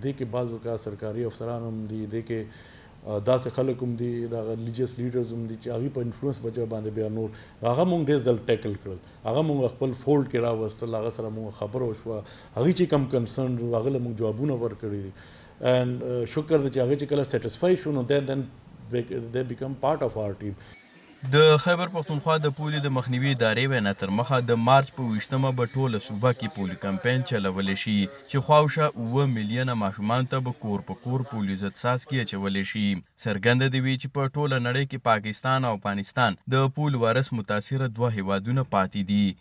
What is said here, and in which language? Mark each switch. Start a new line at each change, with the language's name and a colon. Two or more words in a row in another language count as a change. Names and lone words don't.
Pashto: دې کې بعض اوقات سرکاري افسران هم دي، دې کې داسې خلک هم دي، د
English: religious leaders
Pashto: هم دي چې هغوی په انفلوئنس بچه باندې بیا نور هغه مونږ ډېر ځل ټیکل کړل، هغه مونږ خپل فولډ کې راوستل، هغه سره مونږ خبره وشوه، هغوی چې کم کنسرن وو هغه له مونږ جوابونه ورکړي دي. اینډ شکر دی چې هغوی چې کله سیټسفای شو نو دین
English: they become part of our team.
Pashto: د خیبر پښتونخوا د پولیو د مخنیوي ادارې وینا تر مخه د مارچ په 20مه به ټوله صوبه کې پولیو کمپین چلولی شي چې خواوشا 7 میلیونه ماشومان ته به کور په کور پولیو ضد څاڅکي اچولی شي. څرګنده دي وي چې په ټوله نړۍ کې پاکستان او افغانستان د پولیو وایرس متاثره 2 هیوادونه پاتې دي.